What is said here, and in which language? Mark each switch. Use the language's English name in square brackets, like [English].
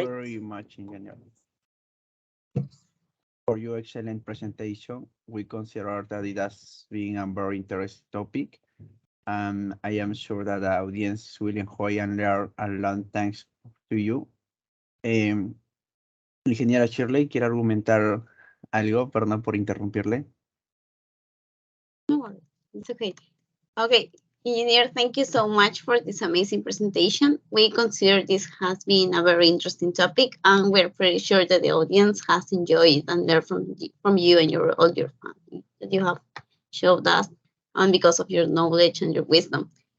[English] you very much, engineer, for your excellent presentation. We consider that it has been a very interesting topic, and I am sure that the audience will enjoy and learn a lot thanks to you. [Spanish] Ingeniera Shirley, ¿quiere argumentar algo? Perdón por interrumpirle. [English] No, it's okay. Okay, engineer, thank you so much for this amazing presentation. We consider this has been a very interesting topic, and we're pretty sure that the audience has enjoyed and learned from you and all your family that you have showed us, and because of your knowledge and your wisdom.